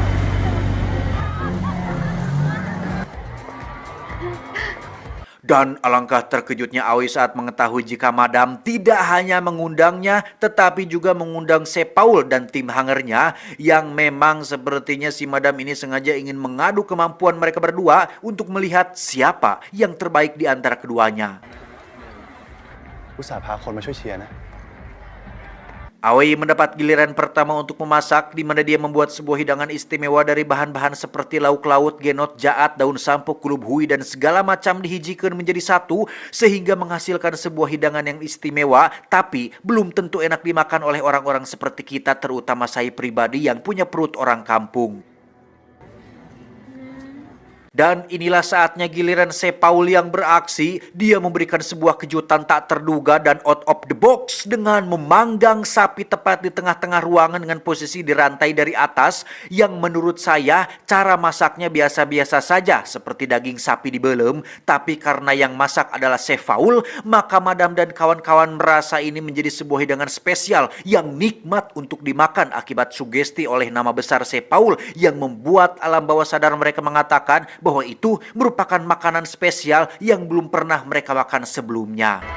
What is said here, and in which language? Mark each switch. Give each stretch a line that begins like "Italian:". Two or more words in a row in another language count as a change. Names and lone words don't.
Indonesian: Dan alangkah terkejutnya Aoi saat mengetahui jika Madam tidak hanya mengundangnya, tetapi juga mengundang Chef Paul dan tim hangernya, yang memang sepertinya si Madam ini sengaja ingin mengadu kemampuan mereka berdua untuk melihat siapa yang terbaik di antara keduanya.
Thai: อุตส่าห์พาคนมาช่วยเชียร์นะ
Indonesian: Aoi mendapat giliran pertama untuk memasak, di mana dia membuat sebuah hidangan istimewa dari bahan-bahan seperti lauk laut, genot, jaat, daun sampok, kulub hui, dan segala macam dihijikan menjadi satu sehingga menghasilkan sebuah hidangan yang istimewa, tapi belum tentu enak dimakan oleh orang-orang seperti kita, terutama saya pribadi yang punya perut orang kampung. Dan inilah saatnya giliran Chef Paul yang beraksi. Dia memberikan sebuah kejutan tak terduga dan
English: out of the box
Indonesian: dengan memanggang sapi tepat di tengah-tengah ruangan dengan posisi dirantai dari atas, yang menurut saya cara masaknya biasa-biasa saja seperti daging sapi dibelem, tapi karena yang masak adalah Chef Paul, maka Madam dan kawan-kawan merasa ini menjadi sebuah hidangan spesial yang nikmat untuk dimakan akibat sugesti oleh nama besar Chef Paul yang membuat alam bawah sadar mereka mengatakan bahwa itu merupakan makanan spesial yang belum pernah mereka makan sebelumnya.